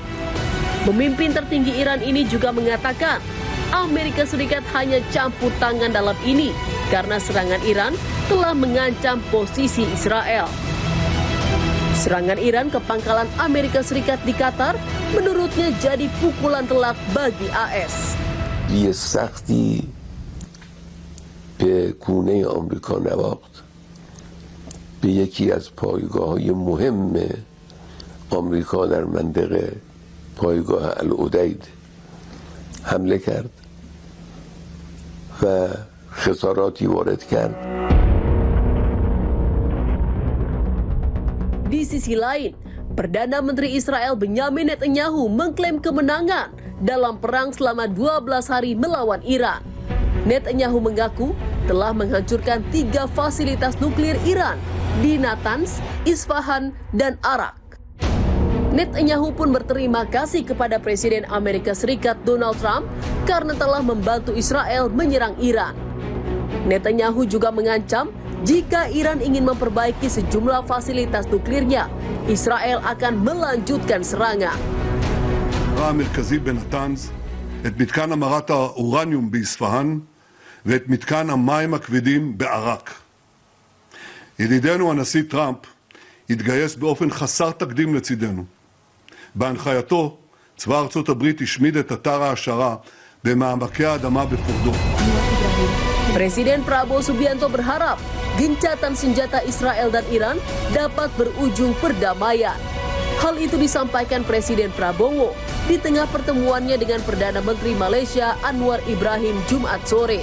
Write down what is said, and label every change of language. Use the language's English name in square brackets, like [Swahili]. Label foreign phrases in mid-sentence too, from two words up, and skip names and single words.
[Indonesian] Pemimpin tertinggi Iran ini juga mengatakan Amerika Serikat hanya campur tangan dalam ini karena serangan Iran telah mengancam posisi Israel. Serangan Iran ke pangkalan Amerika Serikat di Qatar menurutnya jadi pukulan telak bagi AS. [Persian] یه سختی به گونه آمریکا نواخت به یکی از پایگاه‌های مهم آمریکا در منطقه پایگاه العدید حمله کرد و خساراتی وارد کرد. [Indonesian] Di sisi lain, Perdana Menteri Israel Benyamin Netanyahu mengklaim kemenangan dalam perang selama 12 hari melawan Iran. Netanyahu mengaku telah menghancurkan 3 fasilitas nuklir Iran di Natanz, Isfahan, dan Arak. Netanyahu pun berterima kasih kepada Presiden Amerika Serikat Donald Trump karena telah membantu Israel menyerang Iran. Netanyahu juga mengancam jika Iran ingin memperbaiki sejumlah fasilitas nuklirnya, Israel akan melanjutkan serangan. [Hebrew] המרכזי בנתנז, את מתקן המרת האורניום באספהאן ואת מתקן המים הכבדים בעראק. ידידנו הנשיא טראמפ התגייס באופן חסר תקדים לצידנו. בהנחייתו, צבא ארצות הברית השמיד את אתר ההעשרה במעמקי האדמה בפורדו. [Indonesian] Presiden Prabowo Subianto berharap gencatan senjata Israel dan Iran dapat berujung perdamaian. Hal itu disampaikan Presiden Prabowo di tengah pertemuannya dengan Perdana Menteri Malaysia Anwar Ibrahim Jumat sore.